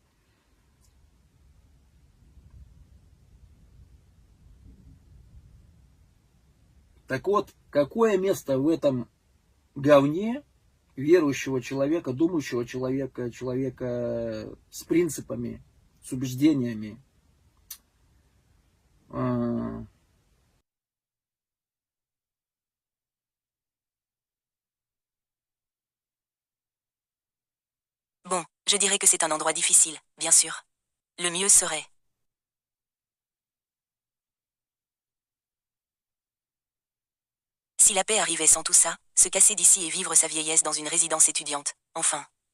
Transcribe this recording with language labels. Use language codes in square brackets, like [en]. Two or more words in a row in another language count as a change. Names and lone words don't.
[ru] Так вот, какое место в этом говне верующего человека, думающего человека, человека с принципами, с убеждениями? [fr] Bon, je dirais que c'est un endroit difficile, bien sûr. Le mieux serait... Si la paix arrivait sans tout ça, se casser d'ici et vivre sa vieillesse dans une résidence étudiante, enfin.